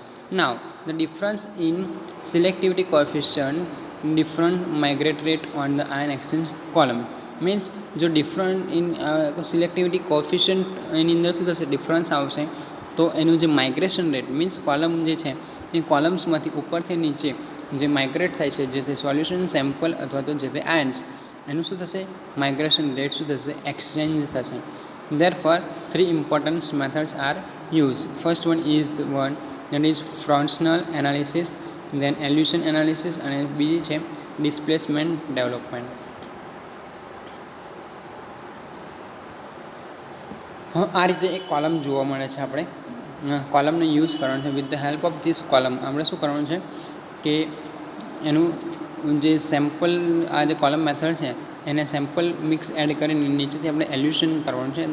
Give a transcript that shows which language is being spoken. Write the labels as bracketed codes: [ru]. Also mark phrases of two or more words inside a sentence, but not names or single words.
[en] now the difference in selectivity coefficient different migrate rate on the ion exchange column means [gu] જો [en] different in selectivity coefficient [gu] એની અંદર શું થશે ડિફરન્સ આવશે તો એનું જે [en] migration rate [gu] મીન્સ કોલમ જે છે એ કોલમ્સમાંથી ઉપરથી નીચે જે માઇગ્રેટ થાય છે જે તે [en] solution sample [gu] અથવા તો જે તે આયન્સ એનું શું થશે [en] migration rate [gu] શું થશે એક્સચેન્જ થશે. [en] Therefore 3 important methods are used. First one is the one that is fractional analysis, then elution analysis [gu] અને બીજી છે [en] displacement development. [gu] આ રીતે એક કોલમ જોવા મળે છે. આપણે કોલમનો યુઝ કરવાનો છે. [en] with the help of this column [gu] આપણે શું કરવાનું છે કે એનું જે સેમ્પલ આ જે કોલમ મેથડ છે એને [en] sample mix add [gu] કરીને નીચેથી આપણે એલ્યુશન કરવાનું છે.